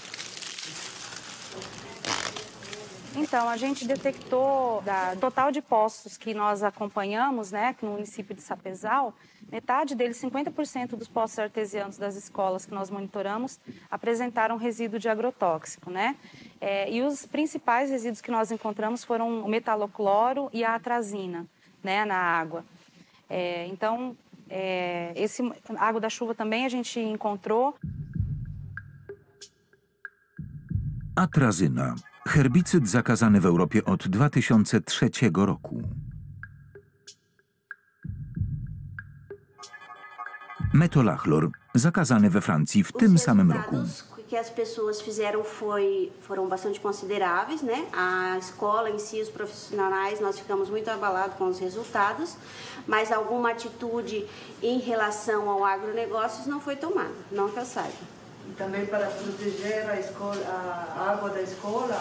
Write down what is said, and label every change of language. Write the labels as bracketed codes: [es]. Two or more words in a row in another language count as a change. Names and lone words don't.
[pt] Então, a gente detectou, da total de postos que nós acompanhamos, né, no município de Sapezal, metade deles, 50% dos postos artesianos das escolas que nós monitoramos, apresentaram resíduo de agrotóxico, né? E os principais resíduos que nós encontramos foram o metalocloro e a atrazina, né, na água. Então, água da chuva também a gente encontrou. [pl] Atrazyna. Herbicyd zakazany w Europie od 2003 roku. Metolachlor, zakazany we Francji w tym samym roku. [pt] Que as pessoas foram bastante consideráveis, né? A escola em si, os profissionais, nós ficamos muito abalados com os resultados, mas alguma atitude em relação ao agronegócios não foi tomada, não que eu saiba. E também para proteger a escola, a água da escola?